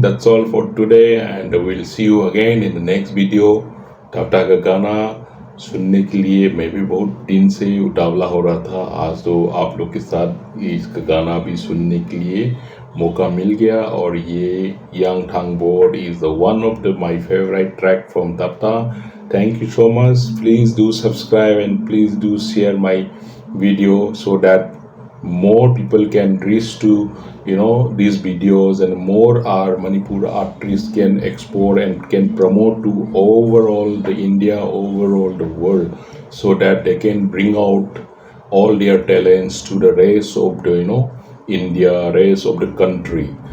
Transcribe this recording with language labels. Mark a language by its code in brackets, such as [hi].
[en] That's all for today and we'll see you again in the next video. [hi] तप्ता का गाना सुनने के लिए मैं भी बहुत दिन से उतावला हो रहा था. आज तो आप लोग के साथ इसका गाना भी सुनने के लिए मौका मिल गया और ये [en] Young Thang Board is the one of my favorite track from Tapta. Thank you so much. Please do subscribe and please do share my video so that more people can reach to these videos and more our Manipur artists can export and can promote to overall the India, overall the world, so that they can bring out all their talents to the rest of the India, rest of the country.